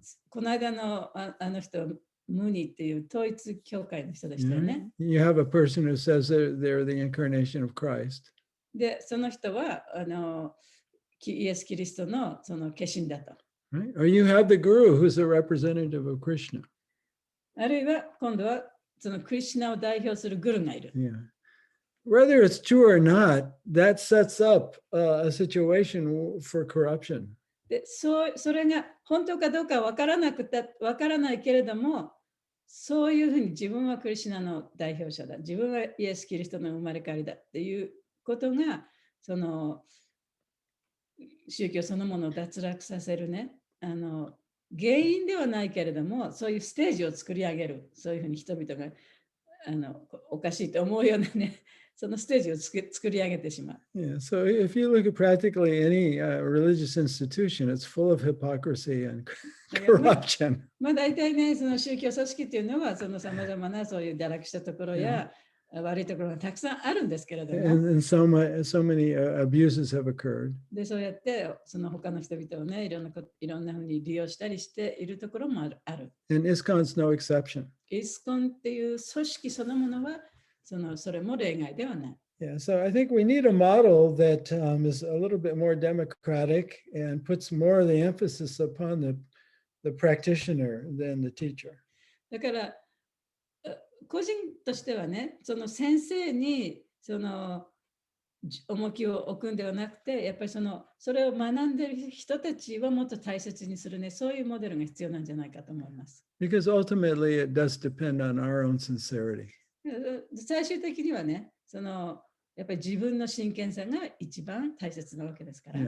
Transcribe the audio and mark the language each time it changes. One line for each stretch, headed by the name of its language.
Japanese: この間のあの人、ムニっていう統一教会の人でしたよね。
English: You have a person who says they're the incarnation of Christ.
Japanese: で、その人はイエス・キリストのその化身だと。
English: Right? Or you have the guru who's the representative of Krishna.
Japanese: あるいは今度はそのクリシュナを代表するグルがいる。
English: Yeah. Whether it's true or not, that sets up a situation for corruption.
Japanese: で、それが本当かどうかわからないけれども、そういうふうに自分はクリシュナの代表者だ、自分はイエス・キリストの生まれ変わりだっていうことが、その宗教そのものを脱落させるね、原因ではないけれども、そういうステージを作り上げる、そういうふうに人々がおかしいと思うようなね、そのステージを作り上げてしまう。
English: Yeah, so if you look at practically any religious institution, it's full of hypocrisy and corruption.
Japanese: 大体ね、その宗教組織っていうのは、そのさまざまなそういう堕落したところや、悪いところがたくさんあるんですけれども。
English: And so many abuses have occurred.
Japanese: で、そうやってその他の人々をね、いろんなふうに利用したりしているところもある。
English: And ISKCON's no exception.
Japanese: イスコンっていう組織そのものは、それも例外ではない。
English: Yeah, so I think we need a model that is a little bit more democratic and puts more of the emphasis upon the practitioner than the teacher.
Japanese: だから個人としてはね、その先生にその重きを置くんではなくて、やっぱりそれを学んでいる人たちをもっと大切にするね、そういうモデルが必要なんじゃないかと思います。
English: Because ultimately it does depend on our own sincerity.
Japanese: 最終的にはね、やっぱり自分の真剣さが一番大切なわけですから。